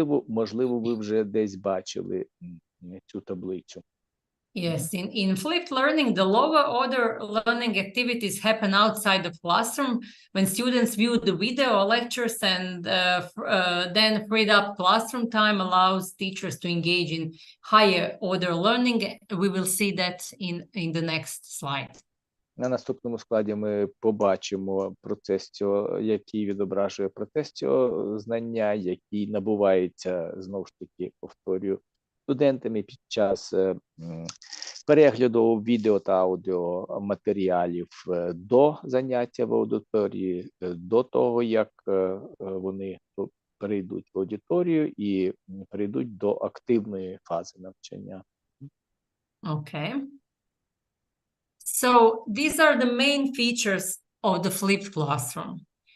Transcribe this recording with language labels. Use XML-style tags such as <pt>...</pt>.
<uk>Можливо, ви вже десь бачили цю таблицю.</uk> <en>Yes, in flipped learning, the lower order learning activities happen outside of classroom when students view the video or lectures, and then freed up classroom time allows teachers to engage in higher order learning. We will see that in the next slide.</en> <uk>На наступному складі ми побачимо процес цього, який відображує процес цього знання, який набувається, знову ж таки, повторюю, студентами під час перегляду відео та аудіо матеріалів до заняття в аудиторії, до того, як вони перейдуть в аудиторію і перейдуть до активної фази навчання.</uk> <en>Okay. So these are the main features of the flipped classroom.</en>